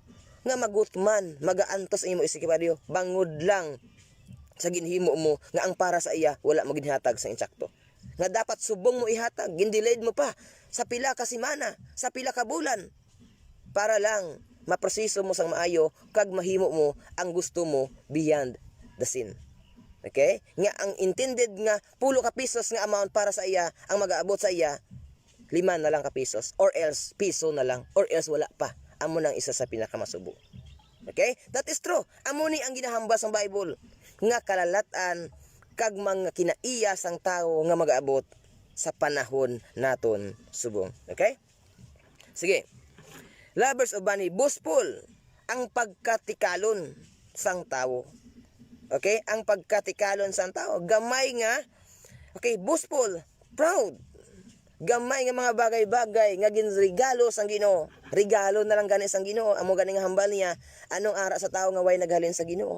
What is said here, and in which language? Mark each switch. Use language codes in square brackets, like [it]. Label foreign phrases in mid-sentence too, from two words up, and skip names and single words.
[hil] Nga magutman, magaantos ang imo isikwaryo, bangod lang sa ginhimo mo nga ang para sa iya wala mo ginhatag sa insakto. Nga dapat subong mo ihatag, gindelayed mo pa sa pila ka semana, sa pila ka bulan para lang maproseso mo sang maayo kag mahimo mo ang gusto mo [en] beyond the sin. [hil] Okay? Nga ang intended nga 10 ka pesos nga amount para sa iya ang mag-aabot sa iya 5 na lang ka pesos or else piso na lang or else wala pa. Amo nang isa sa pinakamasubo. [en] Okay? That is true. [hil] Amo ni ang ginahambal sa Bible nga kalalatan kag mga kinaiya sang tao nga mag-aabot sa panahon naton subong. Okay? Sige. [en] Lovers of money, [hil] boastful ang pagkatikalon sang tao. Okay? Ang pagkatikalon sang tao. Gamay nga, okay, [en] boastful, proud. [hil] Gamay nga mga bagay-bagay nga ginregalo sang Ginoo. Regalo na lang gani sang Ginoo. Amo gani nga hambal niya, anong ara sa tao nga way naghalin sa Ginoo.